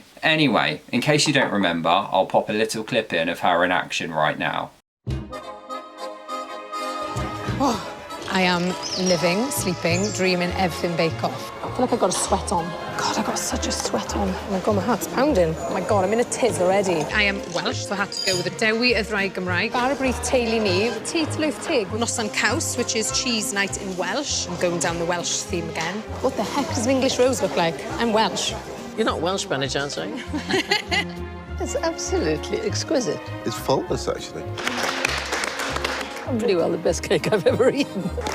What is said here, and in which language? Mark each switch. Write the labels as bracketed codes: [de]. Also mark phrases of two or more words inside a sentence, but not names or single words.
[en] Anyway, in case you don't remember, I'll pop a little clip in of her in action right now. Oh, I am living, sleeping, dreaming, everything Bake Off. I feel like I've got a sweat on. God, I've got such a sweat on. Oh my God, my heart's pounding. Oh my God, I'm in a tiz already. I am Welsh, so I had to go with a dewi [cy] y Ddraig Gymraeg. Barbrith teulu ni, [en] tea to loaf teg. [cy] Noson Caws, [en] which is cheese night in Welsh. I'm going down the Welsh theme again. What the heck does an English rose look like? I'm Welsh. You're not Welsh by any chance, are you? It's absolutely exquisite. It's faultless, actually. Pretty well the best cake I've ever eaten.